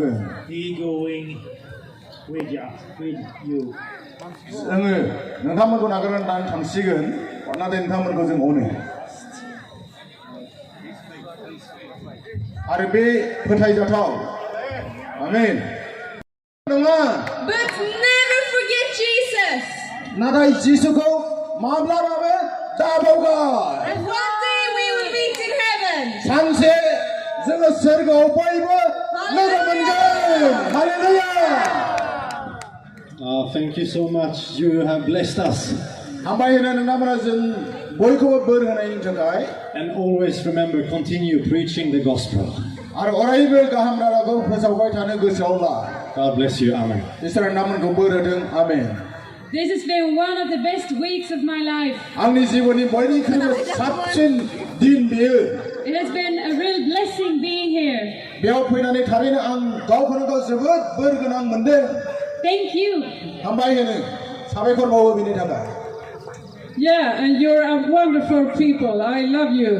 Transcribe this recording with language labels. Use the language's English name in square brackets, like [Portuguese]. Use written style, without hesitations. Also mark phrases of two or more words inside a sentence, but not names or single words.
[English] He going with you. [Bodo] नोंथांमोनखौ नागारनानै दानो थांसिगोन नाथाय नोंथांमोनखौ जों अनो आरो बे फोथायजाथाव आमेन नङा [English] But never forget Jesus. [Bodo] नाथाय जिसुखौ माब्लाबाबो दाबावगार [English] And one day we will meet in [Bodo] सानसे जोङो सोरगोआव बयबो लोगो मोनगोन हालेलुया [English] Thank you so much. You have blessed us. [Bodo] हामबाय होनो नोंथांमोना जों बयखौबो बोर होनायनि थाखाय [English] And always remember, continue preaching the gospel. [Bodo] आरो अरायबो गाहाम रादाबखौ फोसावबाय थानो गोसोआव ला [English] God bless you. Amen. [Bodo] इसोरा नोंथांमोनखौ बोर होथों आमेन [English] This has been one of the best weeks of my life. [Bodo] आंनि जिउनि बयनिख्रुइबो साबसिन दिन बेयो [English] It has been a real blessing being here. [Bodo] बेयाव फैनानै थारैनो आं गावखौनो गाव जोबोद बोर गोनां मोनदों [English] Thank you. [Bodo] हामबाय होनो साबायखर बावो बिनि थाखाय [English] Yeah, and you're a wonderful people. I love you.